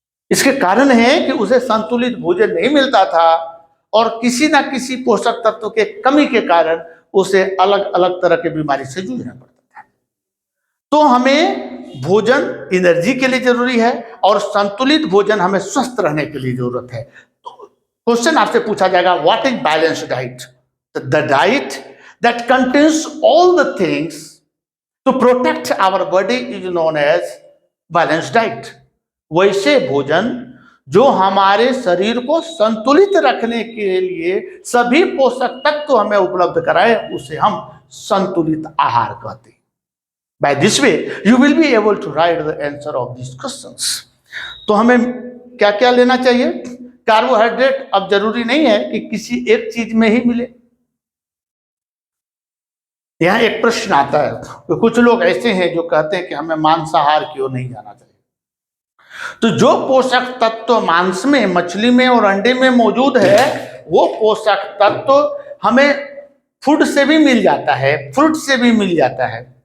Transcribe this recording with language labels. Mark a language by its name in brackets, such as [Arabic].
[Hindi] इसके कारण है कि उसे संतुलित भोजन नहीं मिलता था और किसी ना किसी पोषक तत्व के कमी के कारण उसे अलग अलग तरह की बीमारी से जूझना पड़ता था। तो हमें भोजन एनर्जी के लिए जरूरी है और संतुलित भोजन हमें स्वस्थ रहने के लिए जरूरत है। तो क्वेश्चन आपसे पूछा जाएगा, [English] What is balanced diet? The diet that contains all the things to protect our body is known as balanced diet. [Hindi] वैसे भोजन जो हमारे शरीर को संतुलित रखने के लिए सभी पोषक तत्व हमें उपलब्ध कराए, उसे हम संतुलित आहार कहते हैं। [English] By this way, you will be able to write the answer of these questions. [Hindi] तो हमें क्या क्या लेना चाहिए? कार्बोहाइड्रेट अब जरूरी नहीं है कि किसी एक चीज में ही मिले। यहाँ एक प्रश्न आता है तो कुछ लोग ऐसे हैं जो कहते हैं कि हमें मांसाहार की ओर नहीं जाना चाहिए। तो जो पोषक तत्व मांस में, मछली में और अंडे में मौजूद है, वो पोषक तत्व हमें फूड से भी मिल जाता है, फ्रूट से भी मिल जाता है।